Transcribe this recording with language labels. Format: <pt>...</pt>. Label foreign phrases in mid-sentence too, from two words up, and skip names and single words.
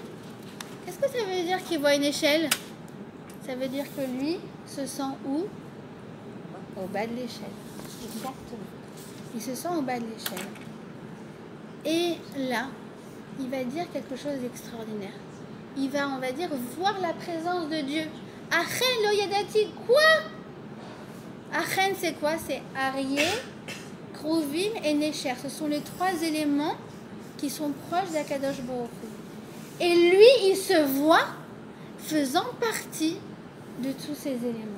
<fr>Qu'est-ce que ça veut dire qu'il voit une échelle? Ça veut dire que lui se sent où? Au bas de l'échelle. Exactement. Il se sent au bas de l'échelle. Et là, il va dire quelque chose d'extraordinaire. Il va, on va dire, voir la présence de Dieu.</fr> <he>אכן לא ידעתי,</he> <fr>quoi? Achen, c'est quoi? C'est Aryeh, Kruvim et Necher. Ce sont les 3 éléments qui sont proches d'</fr> <he>הקדוש ברוך הוא.</he> <fr>Et lui, il se voit faisant partie de tous ces éléments.</fr>